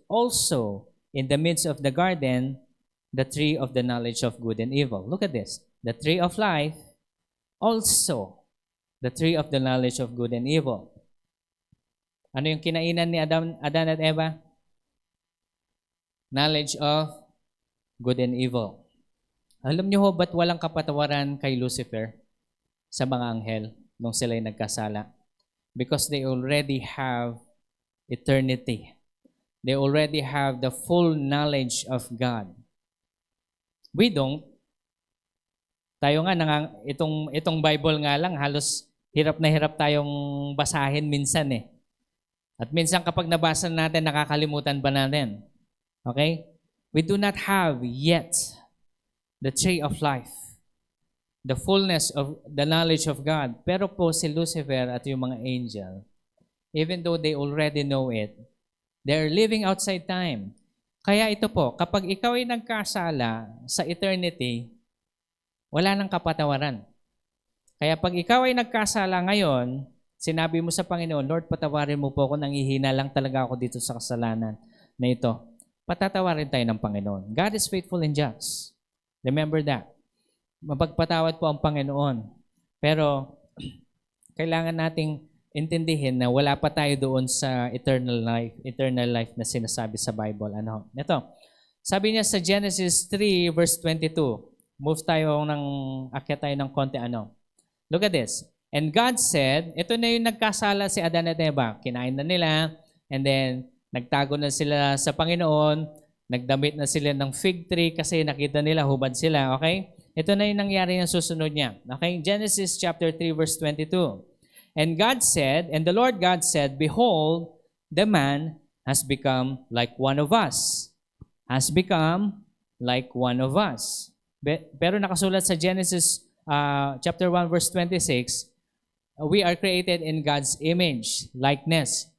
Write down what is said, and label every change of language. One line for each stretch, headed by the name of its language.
English: Also in the midst of the garden, the tree of the knowledge of good and evil. Look at this. The tree of life, also the tree of the knowledge of good and evil.
Filipino: Ano yung kinainan ni Adan at Eva?
English: Knowledge of good and evil.
Filipino: Alam niyo ho, ba't walang kapatawaran kay Lucifer sa mga anghel nung sila'y nagkasala?
English: Because they already have eternity. They already have the full knowledge of God. We don't.
Filipino: Tayo nga, itong Bible nga lang, halos hirap na hirap tayong basahin minsan eh. At minsan kapag nabasa natin, nakakalimutan ba natin? Okay?
English: We do not have yet the tree of life, the fullness of the knowledge of God.
Filipino: Pero po si Lucifer at yung mga angel,
English: even though they already know it, they're living outside time.
Filipino: Kaya ito po, kapag ikaw ay nagkasala sa eternity, wala nang kapatawaran. Kaya pag ikaw ay nagkasala ngayon, sinabi mo sa Panginoon, Lord, patawarin mo po ako, nanghihina lang talaga ako dito sa kasalanan na ito. Patatawarin tayo ng Panginoon.
English: God is faithful and just. Remember that.
Filipino: Mapagpatawad po ang Panginoon. Pero kailangan nating intindihin na wala pa tayo doon sa eternal life na sinasabi sa Bible. Ano? Ito. Sabi niya sa Genesis 3 verse 22. Move tayo akyat tayo ng konti
English: Look at this. And God said,
Filipino: ito na yung nagkasala si Adan at Eva. Kinain na nila, and then nagtago na sila sa Panginoon, nagdamit na sila ng fig tree kasi nakita nila, hubad sila, okay? Ito na yung nangyari ng susunod niya.
English: Okay? Genesis chapter 3 verse 22. And God said, and the Lord God said, Behold, the man has become like one of us. Has become like one of us.
Filipino: Pero nakasulat sa Genesis chapter 1 verse 26,
English: we are created in God's image, likeness.